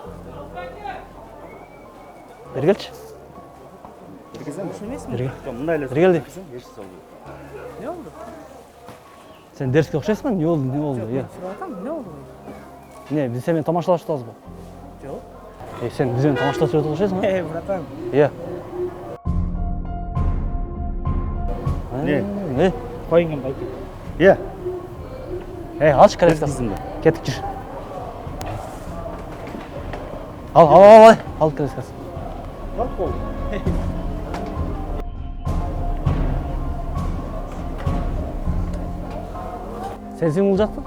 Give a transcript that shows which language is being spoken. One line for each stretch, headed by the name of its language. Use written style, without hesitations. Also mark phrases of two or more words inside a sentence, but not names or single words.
Kyrgyz: Бери келчи. Бош эмесмин. Бери кел. Жок, мындай эле. Бери кел дейм. Эч салбайм. Не болду? Сен дерске окшойсуң, эмне болду, эмне болду? Иә. Сурап атам, не болду? Не, биз сени тамашалашып атабызбы? Жок. Сен биз менен тамашалашып жүрөт окшойсуң, а? Братан. Иә. Не? Коюңган байке. Иә. Алчы колескасын. Кеттик жүр. Ал колескасын. Сенсиң бул жакта?